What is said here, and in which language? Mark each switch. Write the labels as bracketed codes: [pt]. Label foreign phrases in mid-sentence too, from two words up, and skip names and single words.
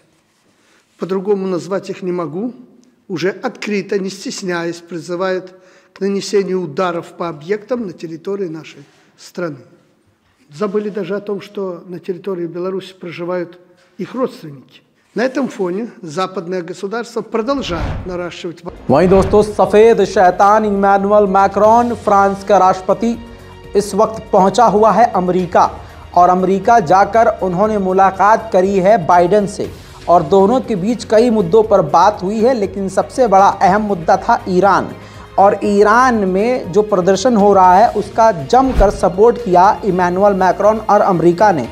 [ru] По-другому назвать их не могу. Уже открыто, не стесняясь, призывают к нанесению ударов по объектам на территории нашей страны. Забыли даже о том, что на территории Беларуси проживают их родственники. На этом фоне западное государство продолжает наращивать... [hi] वहीं दोस्तों, सफ़ेद शैतान इमैनुअल मैक्रोन, फ्रांस का राष्ट्रपति, इस वक्त पहुंचा हुआ है अमेरिका और अमेरिका जाकर उन्होंने मुलाकात करी है बाइडेन से और दोनों के बीच कई मुद्दों पर बात हुई है। लेकिन सबसे बड़ा अहम मुद्दा था ईरान, और ईरान में जो प्रदर्शन हो रहा है उसका जमकर सपोर्ट किया इमैनुअल मैक्रोन और अमेरिका ने।